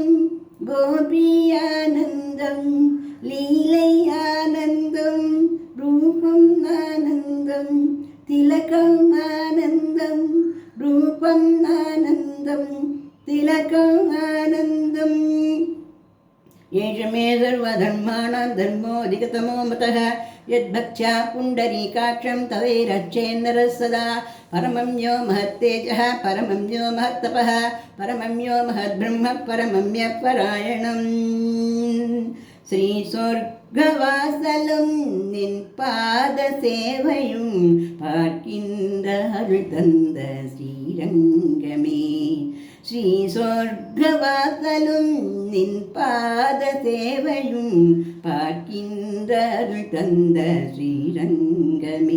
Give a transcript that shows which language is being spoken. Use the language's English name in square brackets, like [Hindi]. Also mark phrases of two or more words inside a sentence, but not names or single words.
[Sanskrit] गोपीयानन्दं लीलयानन्दं रूपम् आनन्दं तिलकम् आनन्दं रूपम् आनन्दं तिलकम् आनन्दम् एष मे सर्वधर्माणां धर्मोऽधिकतमो मतः यद्भक्त्या पुण्डरीकाक्षं तवैरर्चेन्नरः सदा परमं यो महत्तेजः परमं यो महत्तपः परमं यो महद्ब्रह्म परमं यः परायणम् [Tamil] ஸ்ரீ சொர்க்கவாசலும் நின் பாத சேவையும் பார்க்கின்ற அருள் தந்த ஸ்ரீரங்கமே. ஸ்ரீ சொர்க்கவாசலும் நின் பாத சேவையும் பார்க்கின்ற அருள் தந்த ஸ்ரீரங்கமே.